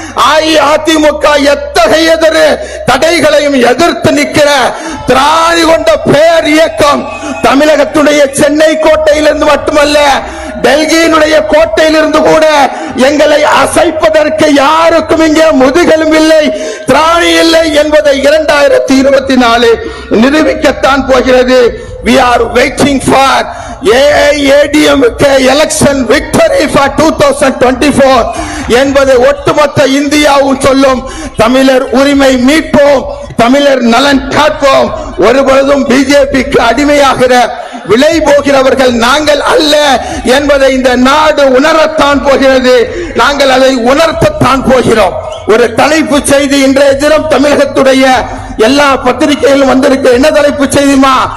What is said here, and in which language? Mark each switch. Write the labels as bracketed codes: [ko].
[ta] அஇஅதிமுக எத்தகைய தடைகளையும் எதிர்த்து நிற்கிற திராணி கொண்ட பேர் இயக்கம் தமிழகத்துடைய சென்னை கோட்டையிலிருந்து மட்டுமல்ல, டெல்லியினுடைய கோட்டையிலிருந்து கூட எங்களை அசைப்பதற்கு யாருக்கும் இங்கே முதுகெலும் இல்லை, திராணி இல்லை என்பதை 2024 நிரூபிக்கத்தான் போகிறது. [en] We are waiting for AIADMK election victory for 2024 [ta] என்பது ஒட்டுமொத்த இந்தியாவும் சொல்லும். தமிழர் உரிமை மீட்போம், தமிழர் நலன் காப்போம். ஒருபொழுதும் பிஜேபிக்கு அடிமையாகிற விலை போகிறவர்கள் நாங்கள் அல்ல என்பதை இந்த நாடு உணரத்தான் போகிறது. நாங்கள் அதை உணர்த்தத்தான் போகிறோம். ஒரு தலைப்பு செய்தி இன்றைய தினம் தமிழகத்துடைய எல்லா பத்திரிகைகளிலும் வந்திருக்கு. என்ன தலைப்பு செய்திமா?